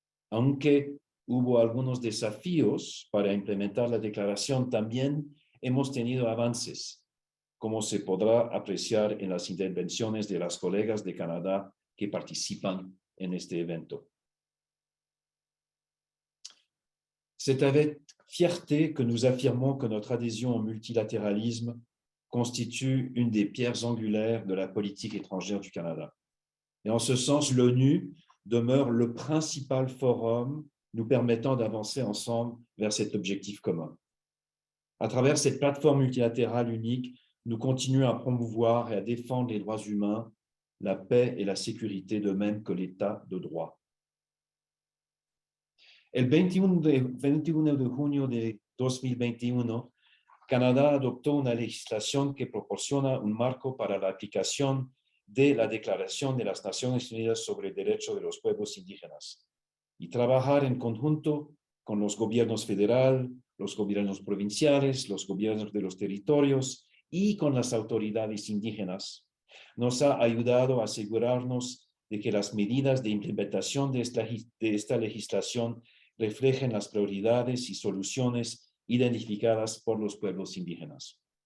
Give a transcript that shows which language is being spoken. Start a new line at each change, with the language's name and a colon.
Spanish: Aunque hubo algunos desafíos para implementar la declaración, también hemos tenido avances, como se podrá apreciar en las intervenciones de las colegas de Canadá que participan en este evento.
French: C'est avec fierté que nous affirmons que notre adhésion au multilatéralisme constitue une des pierres angulaires de la politique étrangère du Canada. Et en ce sens, l'ONU demeure le principal forum nous permettant d'avancer ensemble vers cet objectif commun. À travers cette plateforme multilatérale unique, nous continuons à promouvoir et à défendre les droits humains, la paix et la sécurité, de même que l'État de droit.
Spanish: El 21 de junio de 2021, Canadá adoptó una legislación que proporciona un marco para la aplicación de la Declaración de las Naciones Unidas sobre Derechos de los Pueblos Indígenas y trabajar en conjunto con los gobiernos federal, los gobiernos provinciales, los gobiernos de los territorios y con las autoridades indígenas, nos ha ayudado a asegurarnos de que las medidas de implementación de esta legislación reflejen las prioridades y soluciones identificadas por los pueblos indígenas.